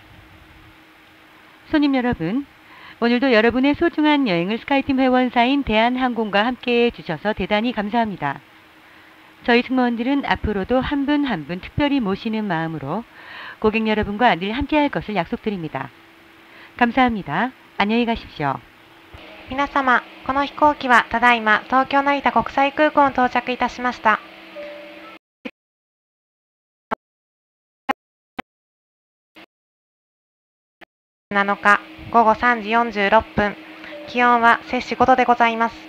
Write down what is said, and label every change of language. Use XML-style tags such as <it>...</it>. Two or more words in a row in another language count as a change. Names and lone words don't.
<ko>손님 여러분, 오늘도 여러분의 소중한 여행을 스카이팀 회원사인 대한항공과 함께해 주셔서 대단히 감사합니다. 저희 승무원들은 앞으로도 한 분 한 분 특별히 모시는 마음으로 고객 여러분과 늘 함께할 것을 약속드립니다. 감사합니다. 안녕히 가십시오.</ko> <ja>皆様、この飛行機はただいま東京成田国際空港に到着いたしました。7日午後3時46分、気温は摂氏5度でございます。</ja>